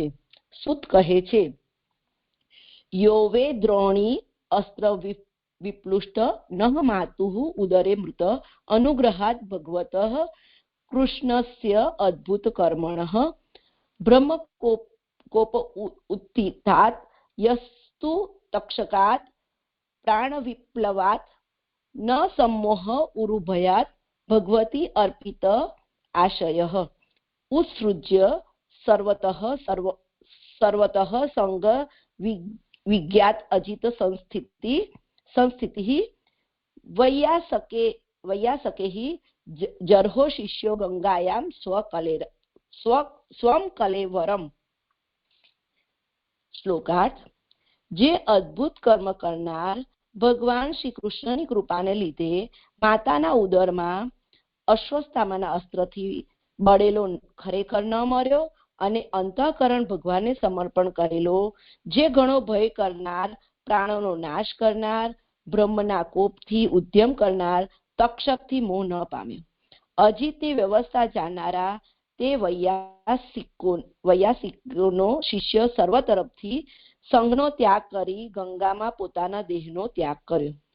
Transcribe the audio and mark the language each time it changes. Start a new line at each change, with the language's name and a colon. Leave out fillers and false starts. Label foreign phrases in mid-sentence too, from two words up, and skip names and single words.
Gujarati: સુત કહે છે,
Sanskrit: યોવે દ્રોણી અસ્ત્ર વિપ્લુષ્ટ નહ માતુઃ ઉદરે મૃત અનુગ્રહાદ ભગવતઃ કૃષ્ણસ્ય અદ્ભુત કર્મણઃ બ્રહ્મ કોપ ઉત્થિતાત યસ્તુ તક્ષકાત પ્રાણ વિપ્લવાત ન सम्मोह उरुभयात भगवती अर्पित आशयः उत्सृज्य सर्वतः संग विज्ञात अजित संस्थितिः वैयासके ही जर्हो शिष्यो गंगायां स्वं कलेवरम. श्लोकार्थ.
Gujarati: જે અદ્ભુત કર્મ કરનાર ભગવાન શ્રી કૃષ્ણની કૃપાને લીધે માતાના ઉદરમાં અશ્વસ્થામાના અસ્ત્રથી બળેલો ખરેખર ન મર્યો અને અંતઃકરણ ભગવાનને સમર્પણ કરેલો, જે ઘણો ભય કરનાર, પ્રાણોનો નાશ કરનાર, બ્રહ્મના કોપથી ઉદ્યમ કરનાર, તક્ષકથી મોહ ન પામ્યો, અજીતની વ્યવસ્થા જાણનારા તે વૈયાસિકોનો શિષ્ય સર્વ તરફથી સંઘનો ત્યાગ કરી ગંગામાં પોતાના દેહનો ત્યાગ કર્યો.